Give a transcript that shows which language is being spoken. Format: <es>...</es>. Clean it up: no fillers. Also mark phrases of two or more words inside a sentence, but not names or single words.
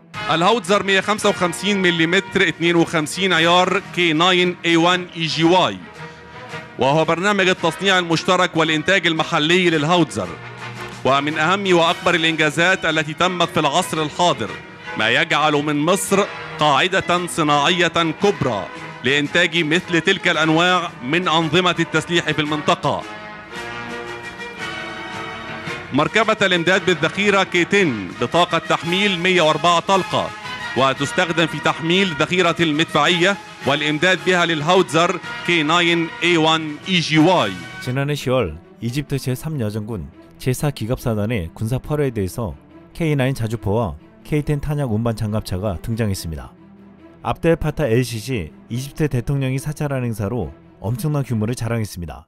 <ar>الهاوتزر 155 ملم 52 عيار K9A1 EGY، وهو برنامج التصنيع المشترك والإنتاج المحلي للهاوتزر، ومن أهم وأكبر الإنجازات التي تمت في العصر الحاضر، ما يجعل من مصر قاعدة صناعية كبرى لإنتاج مثل تلك الأنواع من أنظمة التسليح في المنطقة. مركبة الإمداد بالذخيرة K10 بطاقة تحميل 104 طلقة، وتستخدم في تحميل ذخيرة المدفعية والإمداد بها للهاوتزر K9A1 EGY.</ar> <ko>지난해 10월 이집트 제3여전군 제4기갑사단의 군사 퍼레이드에서 K9 자주포와 K10 탄약 운반 장갑차가 등장했습니다. 압델 파타 LCC 이집트 대통령이 사찰한 행사로 엄청난 규모를 자랑했습니다.</ko>